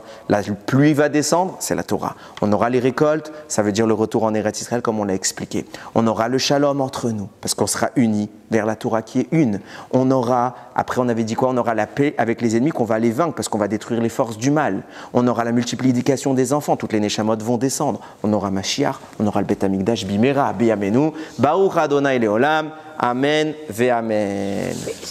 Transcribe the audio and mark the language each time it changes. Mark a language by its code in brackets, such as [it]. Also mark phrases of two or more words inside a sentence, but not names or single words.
[fr] La pluie va descendre, c'est la Torah. On aura les récoltes, ça veut dire le retour en Eretz Israël, comme on l'a expliqué. On aura le shalom entre nous, parce qu'on sera unis vers la Torah qui est une. On aura, après on avait dit quoi? On aura la paix avec les ennemis qu'on va les vaincre, parce qu'on va détruire les forces du mal. On aura la multiplication des enfants, toutes les Neshamot vont descendre. On aura Mashiach, on aura le [he] בית המקדש במהרה בימינו ברוך ה' לעולם אמן ואמן.